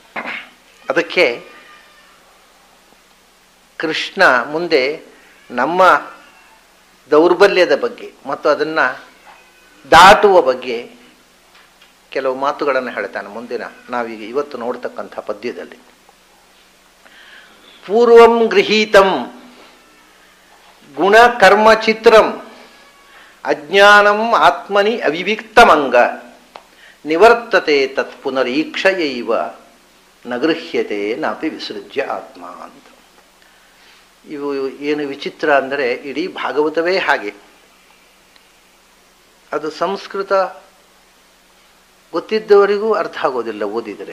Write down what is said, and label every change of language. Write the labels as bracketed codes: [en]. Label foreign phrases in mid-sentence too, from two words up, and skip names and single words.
[kn] ಅದಕ್ಕೆ ಕೃಷ್ಣ ಮುಂದೆ ನಮ್ಮ ದೌರ್ಬಲ್ಯದ ಬಗ್ಗೆ ಮತ್ತು ಅದನ್ನು ದಾಟುವ ಬಗ್ಗೆ ಕೆಲವು ಮಾತುಗಳನ್ನು ಹೇಳ್ತಾನೆ ಮುಂದಿನ ನಾವೀಗ ಇವತ್ತು ನೋಡ್ತಕ್ಕಂಥ ಪದ್ಯದಲ್ಲಿ. [sa] ಪೂರ್ವಂ ಗೃಹೀತಂ ಗುಣಕರ್ಮ ಚಿತ್ರಂ ಅಜ್ಞಾನಂ ಆತ್ಮನಿ ಅವಿವಿಕ್ತಮಂಗ ನಿವರ್ತತೆ ತತ್ ಪುನರೀಕ್ಷಯೈವ ನಗೃಹ್ಯತೆ ನಾಪಿ ವಿಸೃಜ್ಯ ಆತ್ಮ ಅಂತ. [kn] ಇವು ಏನು ವಿಚಿತ್ರ ಅಂದರೆ, ಇಡೀ ಭಾಗವತವೇ ಹಾಗೆ. ಅದು ಸಂಸ್ಕೃತ ಗೊತ್ತಿದ್ದವರಿಗೂ ಅರ್ಥ ಆಗೋದಿಲ್ಲ ಓದಿದರೆ.